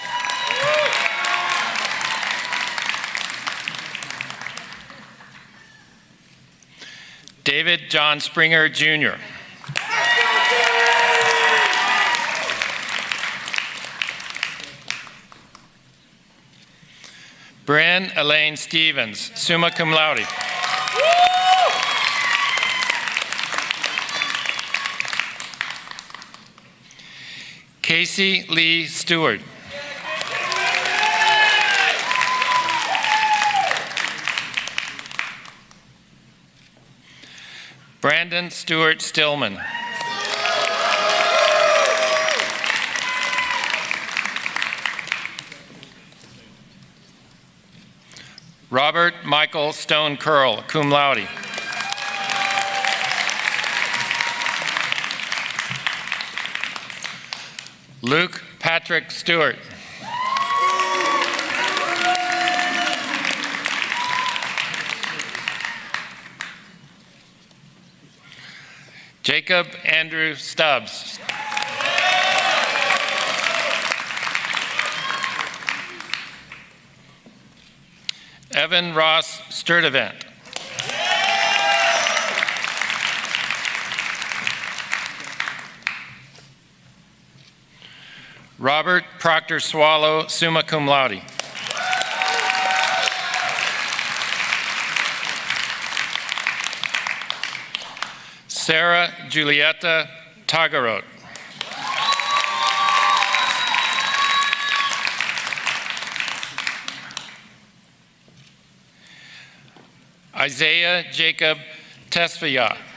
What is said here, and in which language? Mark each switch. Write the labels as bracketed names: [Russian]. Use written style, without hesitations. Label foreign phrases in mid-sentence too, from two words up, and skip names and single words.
[English] David John Springer, Jr. Bryn Elaine Stevens, [Latin] summa cum laude. [English] Casey Lee Stewart. Brandon Stewart Stillman. [Latin] Robert Michael Stone Curl, cum laude. [English] Luke Patrick Stewart. Jacob Andrew Stubbs. Evan Ross Sturdivant. [Latin] Robert Proctor Swallow, summa cum laude. [English] Sarah Julieta Tagarot. Isaiah Jacob Tesfaya.